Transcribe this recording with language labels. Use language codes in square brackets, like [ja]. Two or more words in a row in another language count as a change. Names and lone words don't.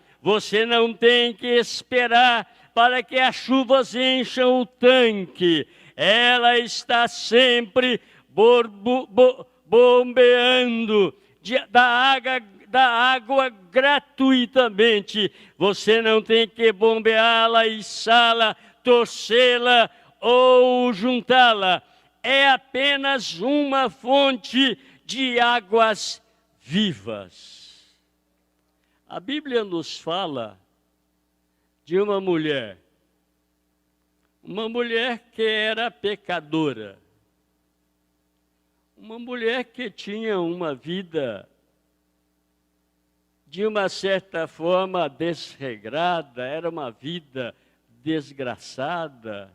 [pt] Você não tem que esperar para que as chuvas encham o tanque. Ela está sempre bombeando da água gratuitamente. Você não tem que bombeá-la, içá-la, torcê-la ou juntá-la. É apenas uma fonte de águas vivas. A Bíblia nos fala de uma mulher que era pecadora, uma mulher que tinha uma vida de uma certa forma desregrada, era uma vida desgraçada.